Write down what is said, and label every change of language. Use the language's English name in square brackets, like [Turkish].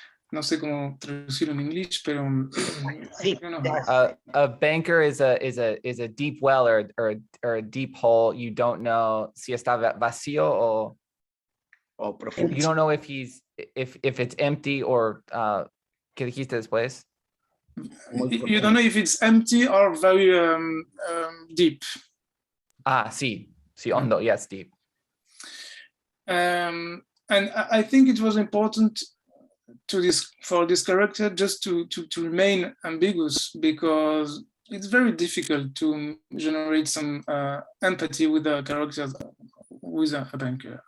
[Spanish] No sé cómo traducirlo en inglés, pero Sí, [English] a banker is a deep well or a deep hole. You don't know [Spanish] si está vacío o profundo. [English] you don't know if it's empty or [Spanish] ¿qué dijiste después? [English] You don't know if it's empty or very deep. [Spanish] Sí, hondo, [English] yes, deep. And I think it was important for this character just to remain ambiguous, because it's very difficult to generate some empathy with a character who is a banker.